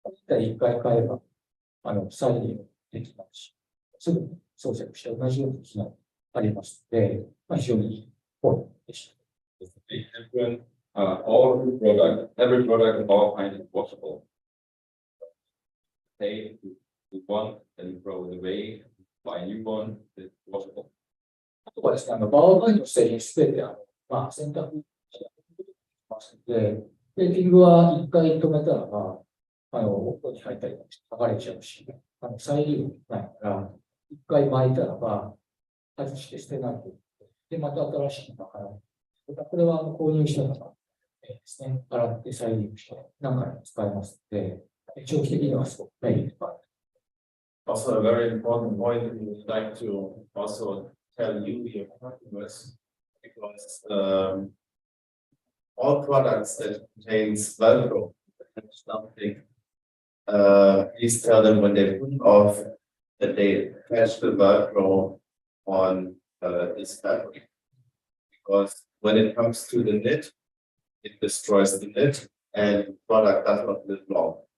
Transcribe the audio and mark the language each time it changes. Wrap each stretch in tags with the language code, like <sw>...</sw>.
<ja>一回買えば、再利用できますし、すぐに装着して同じような機能がありますので、非常にいいポイントでした。</ja> <en>It's a big difference. All the product, every product in Bauerfeind is washable. Take the one, then you throw it away, buy a new one, it's washable.</en> <ja>あとはですね、バーバイの製品すべて、選択してますので、テーピングは一回止めたらば、奥に入ったり剥がれちゃうし、再利用ないから、一回巻いたらば、外して捨てないと。で、また新しいのが払う。これは購入したのがですね、洗って再利用して何回も使えますので、長期的にはすごくメリットがある。</ja> <en>Also, a very important point we would like to also tell you, your customers, because all products that contains Velcro, something, please tell them when they put off that they attach the Velcro on this fabric, because when it comes to the knit, it destroys the knit and the product does not live long.</en>